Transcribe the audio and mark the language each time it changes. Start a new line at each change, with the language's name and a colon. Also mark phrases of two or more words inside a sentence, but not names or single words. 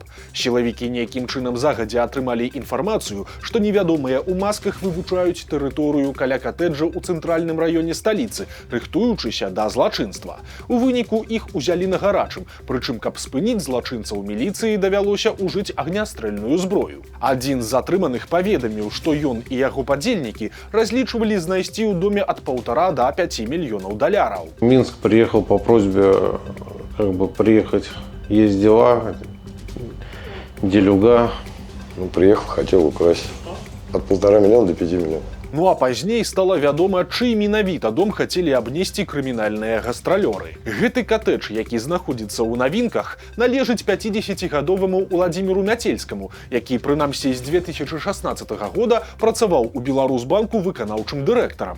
Belarusian: Сілавікі нейкім чынам загадзя атрымалі інфармацыю, што невядомыя ў масках вывучаюць тэрыторыю каля катэджа ў цэнтральным раёне сталіцы, рыхтуючыся да злачынства. У выніку іх узялі на гарачым, прычым каб спыніць злачынства, у міліцыі давялося ўжыць агнястрэльную зброю. Адзін з затрыманых паведаміў, што ён і яго падзельнікі разлічвалі знайсці ў доме ад 1,5 до 5 мільёнаў доляраў.
Russian: Минск приехал по просьбе приехать, есть дела, делюга. Приехал, хотел украсть от 1,5 миллиона до 5 миллионов.
Belarusian: Ну а пазней стала вядома, чый менавіта дом хацелі абнесці крымінальныя гастралёры. Гэты катэдж, які знаходзіцца ў навінках, належыць 50-гадоваму Уладзіміру Мяцельскаму, які прынамсі з 2016 года працаваў у Беларусбанку выканаўчым дырэктарам.